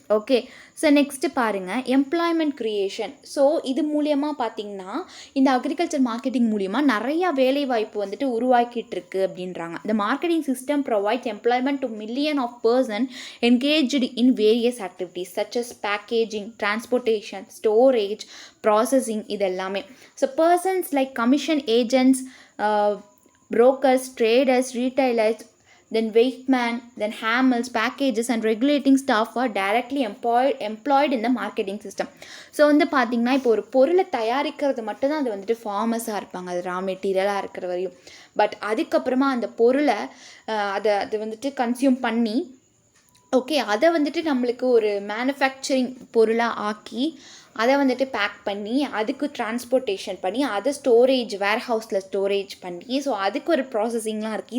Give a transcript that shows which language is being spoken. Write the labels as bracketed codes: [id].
[ta] Okay, so next பாருங்கள், employment creation. So இது மூலியமாக பார்த்திங்கன்னா இந்த அக்ரிகல்ச்சர் மார்க்கெட்டிங் மூலியமாக நிறையா வேலைவாய்ப்பு வந்துட்டு உருவாக்கிட்டு இருக்கு அப்படின்றாங்க. [en] இந்த marketing system provides employment to million of person engaged in various activities such as packaging, transportation, storage, processing, [ta] இது எல்லாமே. [en] So persons like commission agents, brokers, traders, retailers, then weightmen, then handlers, packages and regulating staff are directly employed in the marketing system. [ta] So வந்து பார்த்திங்கன்னா இப்போ ஒரு பொருளை தயாரிக்கிறது மட்டும்தான் அது வந்துட்டு ஃபார்மஸாக இருப்பாங்க, அது ரா மெட்டீரியலாக இருக்கிற வரையும். பட் அதுக்கப்புறமா அந்த பொருளை அது வந்துட்டு கன்சியூம் பண்ணி ஓகே அதை வந்துட்டு நம்மளுக்கு ஒரு மேனுஃபேக்சரிங் பொருளாக ஆக்கி அதை வந்துட்டு பேக் பண்ணி அதுக்கு டிரான்ஸ்போர்ட்டேஷன் பண்ணி அதை ஸ்டோரேஜ் வேர்ஹவுஸில் ஸ்டோரேஜ் பண்ணி, ஸோ அதுக்கு ஒரு ப்ராசஸிங்லாம் இருக்குது.